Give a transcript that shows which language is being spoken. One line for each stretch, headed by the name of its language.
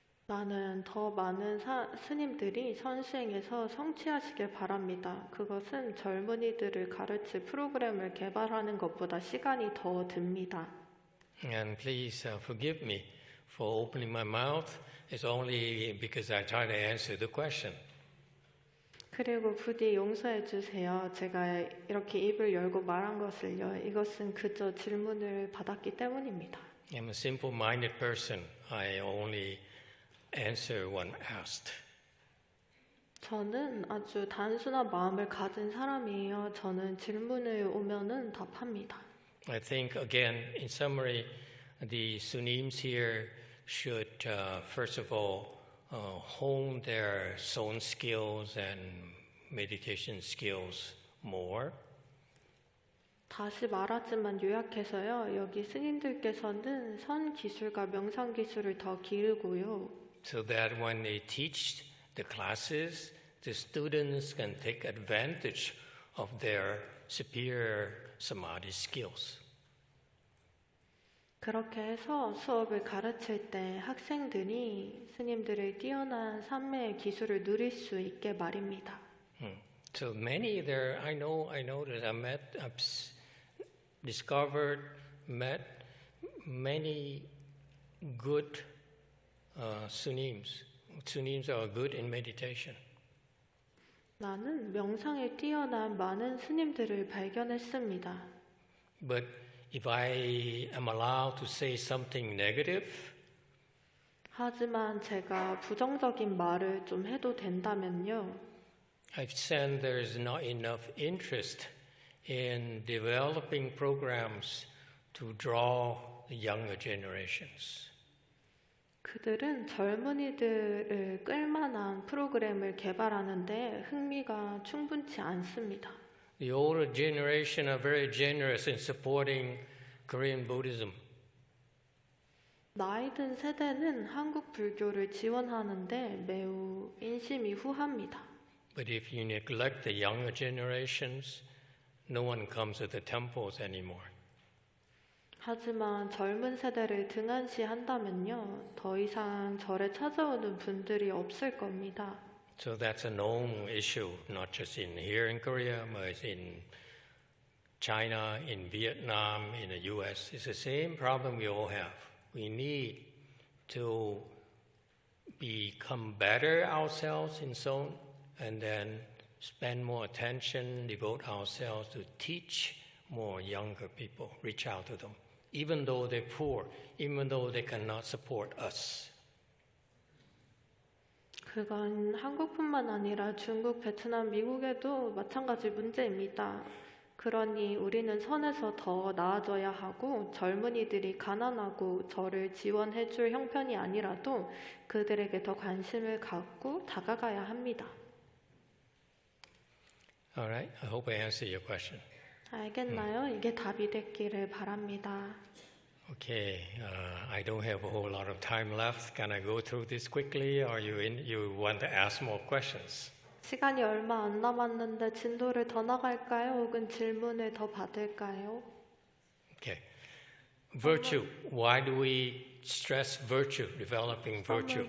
Korean: 나는 더 많은 스님들이 선수행에서 성취하시길 바랍니다. 그것은 젊은이들을 가르칠 프로그램을 개발하는 것보다 시간이 더 듭니다.
English: And please forgive me for opening my mouth. It's only because I try to answer the question.
Korean: 그리고 부디 용서해 주세요. 제가 이렇게 입을 열고 말한 것을요. 이것은 그저 질문을 받았기 때문입니다.
English: I'm a simple-minded person. I only answer when asked.
Korean: 저는 아주 단순한 마음을 가진 사람이에요. 저는 질문을 오면은 답합니다.
English: I think, again, in summary, the Sunims here should, first of all, hone their own skills and meditation skills more.
Korean: 다시 말하지만 요약해서요. 여기 스님들께서는 선 기술과 명상 기술을 더 기르고요.
English: So that when they teach the classes, the students can take advantage of their superior samadhi skills.
Korean: 그렇게 해서 수업을 가르칠 때 학생들이 스님들의 뛰어난 삼매의 기술을 누릴 수 있게 말입니다.
English: So many there, I know that I've discovered, met many good Sunims. Sunims are good in meditation.
Korean: 나는 명상에 뛰어난 많은 스님들을 발견했습니다.
English: But if I am allowed to say something negative,
Korean: 하지만 제가 부정적인 말을 좀 해도 된다면요.
English: I've sensed there is not enough interest in developing programs to draw the younger generations.
Korean: 그들은 젊은이들을 끌만한 프로그램을 개발하는데 흥미가 충분치 않습니다.
English: The older generation are very generous in supporting Korean Buddhism.
Korean: 나이 든 세대는 한국 불교를 지원하는데 매우 인심이 후합니다.
English: But if you neglect the younger generations, no one comes to the temples anymore.
Korean: 하지만 젊은 세대를 등한시한다면요, 더 이상 절에 찾아오는 분들이 없을 겁니다.
English: So that's a known issue, not just in here in Korea, but it's in China, in Vietnam, in the US. It's the same problem we all have. We need to become better ourselves in Seoul and then spend more attention, devote ourselves to teach more younger people, reach out to them, even though they're poor, even though they cannot support us.
Korean: 그건 한국뿐만 아니라 중국, 베트남, 미국에도 마찬가지 문제입니다. 그러니 우리는 선에서 더 나아져야 하고 젊은이들이 가난하고 저를 지원해줄 형편이 아니라도 그들에게 더 관심을 갖고 다가가야 합니다.
English: All right, I hope I answered your question.
Korean: 알겠나요? 이게 답이 됐기를 바랍니다.
English: Okay, I don't have a whole lot of time left. Can I go through this quickly, or you want to ask more questions?
Korean: 시간이 얼마 안 남았는데 진도를 더 나갈까요? 혹은 질문을 더 받을까요?
English: Okay. Virtue. Why do we stress virtue, developing virtues?